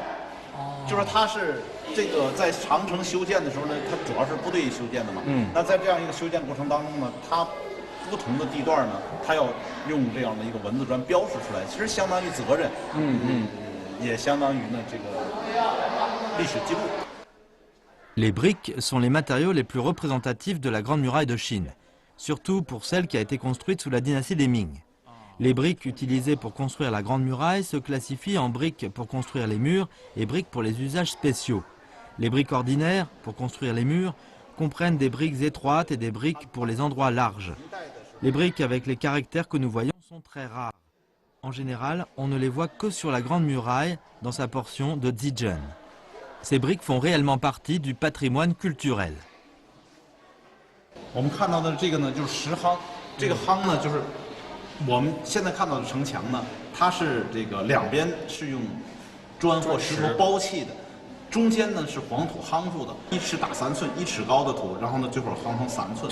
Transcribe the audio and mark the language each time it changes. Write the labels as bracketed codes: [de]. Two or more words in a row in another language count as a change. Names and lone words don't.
[zh] 就是它是这个在长城修建的时候呢，它主要是部队修建的嘛。那在这样一个修建过程当中呢，它不同的地段呢，它要用这样的一个文字砖标示出来，其实相当于责任。也相当于呢这个历史记录。 [fr] Les briques sont les matériaux les plus représentatifs de la Grande Muraille de Chine, surtout pour celle qui a été construite sous la dynastie des Ming. Les briques utilisées pour construire la Grande Muraille se classifient en briques pour construire les murs et briques pour les usages spéciaux. Les briques ordinaires, pour construire les murs, comprennent des briques étroites et des briques pour les endroits larges. Les briques avec les caractères que nous voyons sont très rares. En général, on ne les voit que sur la Grande Muraille, dans sa portion de Zizhen. Ces briques font réellement partie du patrimoine culturel. [zh] 我们看到的这个呢，就是石夯。这个夯呢，就是我们现在看到的城墙呢，它是这个两边是用砖或石头包砌的，中间呢是黄土夯住的，1尺打3寸，1尺高的土，然后呢最后夯成3寸。